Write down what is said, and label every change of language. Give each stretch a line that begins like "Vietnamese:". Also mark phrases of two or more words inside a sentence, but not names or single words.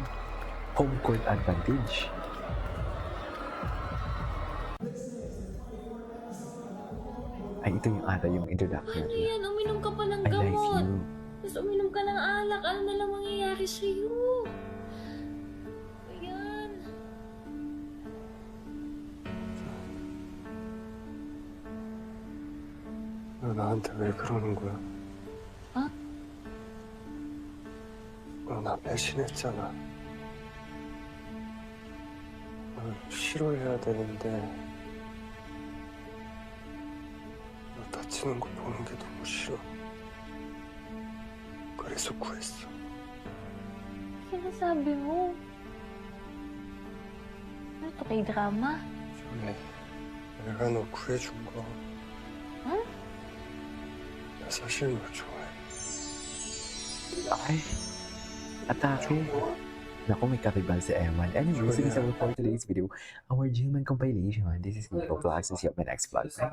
English: Home court advantage.
Filipino: Ay, ito yung ata yung introduction. Ano yan? Uminom ka pa ng
English: I like
Filipino: gamot.
English: you.
Filipino: Tapos uminom ka ng alak. Ano na lang mangyayari sa'yo? Ayan.
Korean: 너 나한테 왜 그러는 거야? 어? 너 나 배신했잖아. 널 싫어해야 되는데 너 다치는 거 보는 게 너무 싫어. 그래서 구했어.
Filipino: Sinasabi mo? Ano to kay drama?
Korean: 전에 내가 너 구해준 거. 응? 나 사실 너 좋아해.
Filipino: Ay, atake. Naku, may karibal si Eman.
English: Anyway, so this is all for today's video. Our Gilman compilation. This is Nico Vlogs. See you on my next vlog.